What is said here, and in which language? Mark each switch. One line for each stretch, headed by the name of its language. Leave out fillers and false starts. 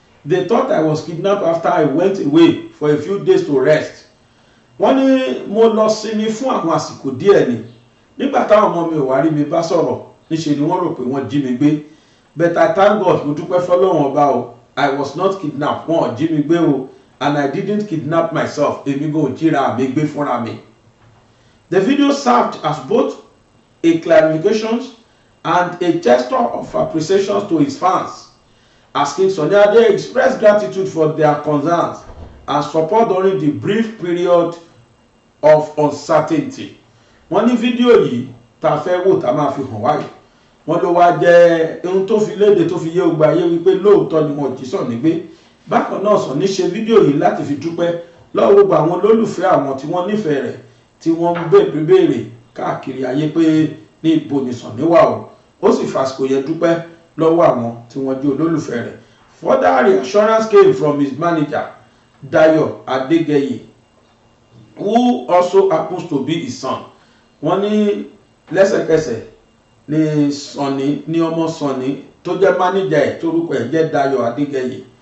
English: They thought I was kidnapped after I went away for a few days to rest.
Yoruba: Wọ́n ní mo lọ sinmi fún àwọn àsìkò díẹ̀ ni. Nígbà táwọn ọmọ mi ò wá rí mi bá sọ̀rọ̀, níṣe ni wọ́n rò pé wọ́n jí mi gbé.
English: But I thank God,
Yoruba: mo dúpẹ́ f'Ọlọ́run ọba o,
English: I was not kidnapped,
Yoruba: wọn ò jí mi gbé o,
English: and I didn't kidnap myself,
Yoruba: èmi kò jíra mi gbé fúnra mi.
English: The video served as both a clarification and a gesture of appreciation to his fans, as King Sunny Ade expressed gratitude for their concerns and support during the brief period of uncertainty.
Yoruba: Wọ́n ní fídíò yìí tá a fẹ́ wò tá a máa fi hàn wáyé, wọ́n ló wá jẹ́ ohun tó fi léde tó fi yé gbogbo ayé wípé lóòótọ́ ni wọ́n jí Sunny gbé. Bákan náà Sunny ṣe fídíò yìí láti fi dúpẹ́ lọ́wọ́ gbogbo àwọn olólùfẹ́ àwọn tí wọ́n nífẹ̀ẹ́ rẹ̀ tí wọ́n ń béèrè káàkiri ayé pé ní ibo ni Sunny wà o. Ó sì fàsìkò yẹn dúpẹ́ lọ́wọ́ àwọn tí wọ́n jẹ́ olólùfẹ́ rẹ̀.
English: Further reassurance came from his manager Dayo Adegeye, who also happens to be his son.
Yoruba: Wọ́n ní lẹ́sẹ̀kẹsẹ̀ ni Sunny ní ọmọ Sunny tó jẹ́ manager ẹ̀ torúkọ ẹ̀ jẹ́ Dayo Adegeye.